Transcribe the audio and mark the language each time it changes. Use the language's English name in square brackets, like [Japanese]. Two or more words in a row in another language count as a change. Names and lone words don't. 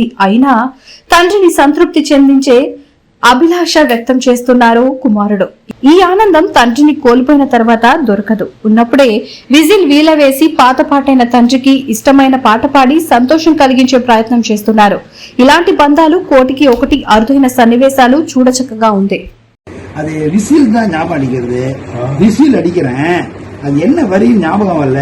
[Telugu] అయినా తండ్రిని సంతృప్తి చెందించే అభిలాష వ్యక్తం చేస్తున్నారు కుమారుడు. ఈ ఆనందం తండ్రిని కోల్పోయిన తర్వాత దొరకదు. ఉన్నప్పుడే విజిల్ వీలవేసి పాత పాటైన తండ్రికి ఇష్టమైన పాట పాడి సంతోషం కలిగించే ప్రయత్నం చేస్తున్నారు. ఇలాంటి బంధాలు కోటికి ఒకటి అరుదైన సన్నివేశాలు చూడచక్కగా ఉంది. [Tamil] அது விசில் தான் ஞாபகம் அடிக்கிறது. விசில் அடிக்கிறேன், அது என்ன வரி ஞாபகம் வரல.